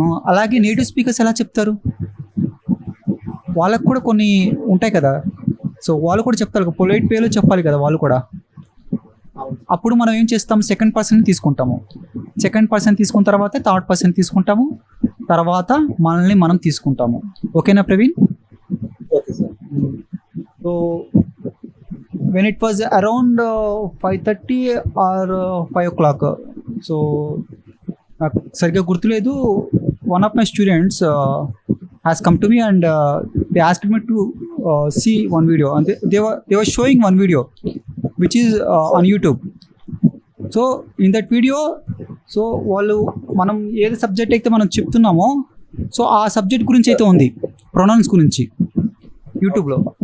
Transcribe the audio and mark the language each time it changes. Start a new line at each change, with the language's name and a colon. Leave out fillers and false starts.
Telugu: అలాగే native speakers ఎలా చెప్తారు? వాళ్ళకు కూడా కొన్ని ఉంటాయి కదా. సో వాళ్ళు కూడా చెప్తారు, పొలైట్ వేలో చెప్పాలి కదా వాళ్ళు కూడా. అప్పుడు మనం ఏం చేస్తాం? సెకండ్ పర్సన్ తీసుకుంటాము. సెకండ్ పర్సన్ తీసుకున్న తర్వాత థర్డ్ పర్సన్ తీసుకుంటాము, తర్వాత మనల్ని మనం తీసుకుంటాము. ఓకేనా Praveen?
English: Okay, sir. So when it was around 5:30 or 5 o'clock,
Telugu: so నాకు సరిగ్గా గుర్తులేదు.
English: One of my students has come to me and they asked me to see one video and they were showing one video which is on YouTube. So in that video
Telugu: so వాళ్ళు మనం ఏది subject అయితే మనం చెప్తున్నామో so ఆ subject గురించి అయితే ఉంది, pronounce గురించి యూట్యూబ్లో.